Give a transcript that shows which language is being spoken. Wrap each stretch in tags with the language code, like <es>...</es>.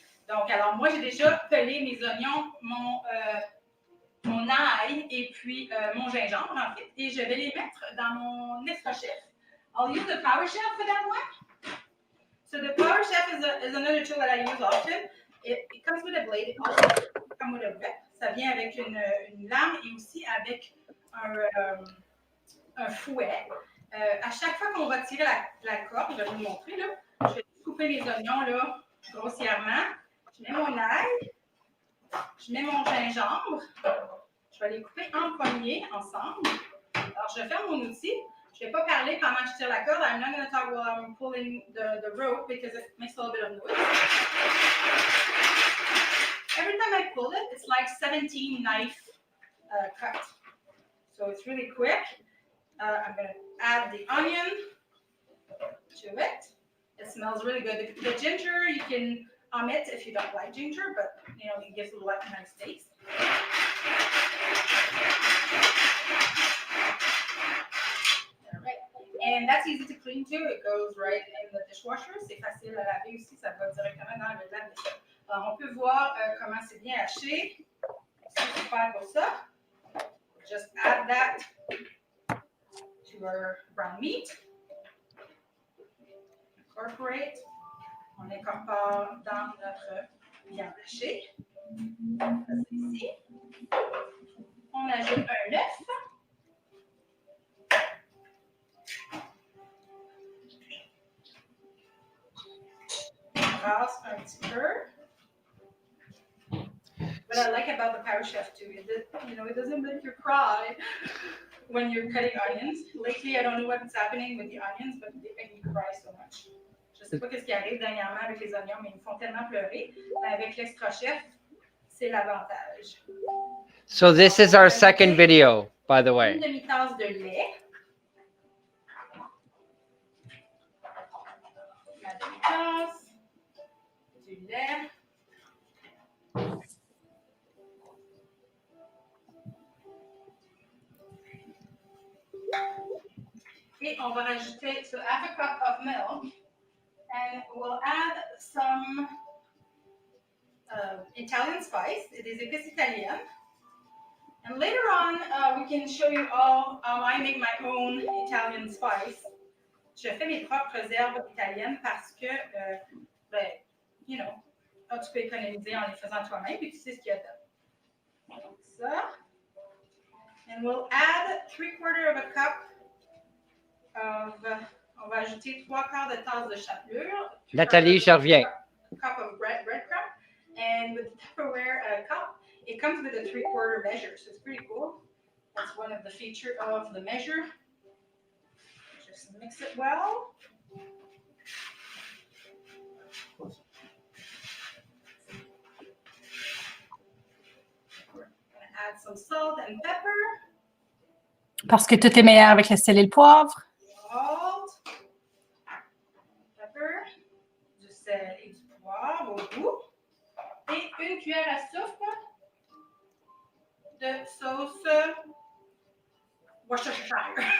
<fr>Donc, alors moi, j'ai déjà pelé mes oignons, mon ail et puis mon gingembre, en fait, et je vais les mettre dans mon extra chef.</fr> <en>I'll use the Power Chef for that one. So the Power Chef is another tool that I use often. It comes with a blade, it also comes with a whip.</en> <fr>Ça vient avec une lame et aussi avec un fouet. À chaque fois qu'on va tirer la corde, je vais vous le montrer, là, je vais couper mes oignons là, grossièrement. Je mets mon ail, je mets mon gingembre, je vais les couper en poignées ensemble. Alors, je ferme mon outil. Je ne vais pas parler pendant que je tire la corde.</fr> <en>I'm not going to talk while I'm pulling the rope because it makes a little bit of noise. Every time I pull it, it's like 17 knife cut. So it's really quick. I'm going to add the onion to it. It smells really good. The ginger, you can omit if you don't like ginger, but it gives a nice taste. All right. And that's easy to clean too. It goes right in the dishwasher.</en> <fr>C'est facile à laver aussi. Ça va directement dans le lave-vaisselle. Alors, on peut voir comment c'est bien haché. C'est super pour ça.</fr> <en>Just add that to our brown meat. Incorporate.</en> <fr>On incorpore dans notre viande hachée. Ici. On ajoute un œuf. On brasse un petit peu.</fr> <en>What I like about the Power Chef too is that, it doesn't make you cry when you're cutting onions. Lately, I don't know what's happening with the onions, but they make me cry so much.</en> <fr>Je sais pas ce qui arrive dernièrement avec les oignons, mais ils me font tellement pleurer. Mais avec l'extra chef, c'est l'avantage.</fr> <en>So this is our second video, by the way.</en> <fr>Une demi-tasse de lait. Ma demi-tasse. Du lait. Et on va rajouter</fr> <en>half a cup of milk, and we'll add some Italian spice,</en> <fr>des épices italiennes.</fr> <en>And later on, we can show you all how I make my own Italian spice.</en> <fr>Je fais mes propres herbes italiennes parce que, tu peux économiser en les faisant toi-même, puis tu sais ce qu'il y a dedans. Donc ça.</fr> <en>And we'll add 3/4 of a cup</en> <fr>on va ajouter 3/4 de tasse de chapelure. Nathalie, je reviens.</fr> <en>Cup of breadcrumb. And with the Tupperware cup, it comes with a 3/4 measure, so it's pretty cool. That's one of the features of the measure. Just mix it well. We're going to add some salt and pepper.</en> <fr>Parce que tout est meilleur avec le sel et le poivre.</fr> <en>Salt, pepper,</en> <fr>du sel et du poivre au goût. Et une cuillère à soupe de sauce Worcestershire.</fr>